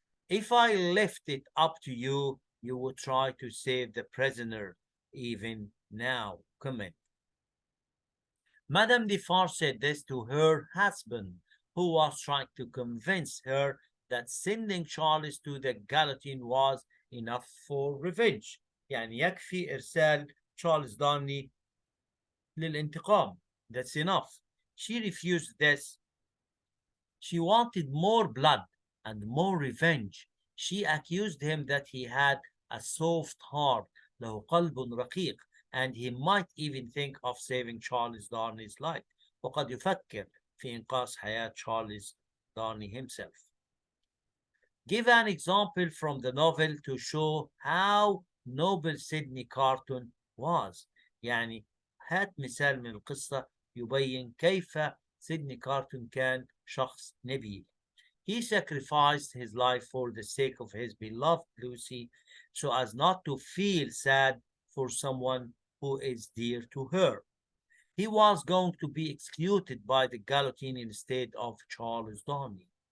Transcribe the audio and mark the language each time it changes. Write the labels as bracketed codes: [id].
[en] If I left it up to you, you would try to save the prisoner even now. Comment. Madame Defarge said this to her husband, who was trying to convince her that sending Charles to the guillotine was enough for revenge. [ar] يعني يكفي إرسال تشارلز دارني للانتقام. [en] That's enough. She refused this. She wanted more blood and more revenge. She accused him that he had a soft heart, [ar] له قلب رقيق, [en] and he might even think of saving Charles Darnley's life. [ar] وقد يفكر في إنقاذ حياة Charles Darnley [en] himself. Give an example from the novel to show how noble Sydney Carton was. [ar] يعني هات مثال من القصة يبين كيف سيدني كارتون كان شخص نبيل. [en] He sacrificed his life for the sake of his beloved Lucy so as not to feel sad for someone who is dear to her. He was going to be executed by the guillotine instead of Charles Darnley.